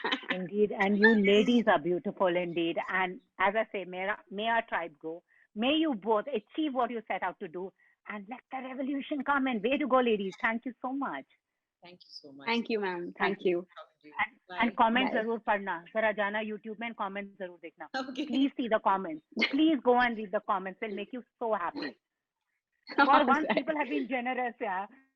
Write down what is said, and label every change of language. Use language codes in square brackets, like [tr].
[en] Indeed, and you ladies are beautiful indeed. And as I say, may our tribe grow. May you both achieve what you set out to do, and let the revolution come. And way to go, ladies. Thank you so much. Thank you so much. Thank you, ma'am. Thank you. Talking to you. And Bye. comments Bye. [hi] जरूर पढ़ना, जरा जाना YouTube में [en] and comments [hi] जरूर देखना. [en] Okay. Please see the comments. Please go and read the comments. They'll make you so happy. For once, Alright. people have been generous, yeah.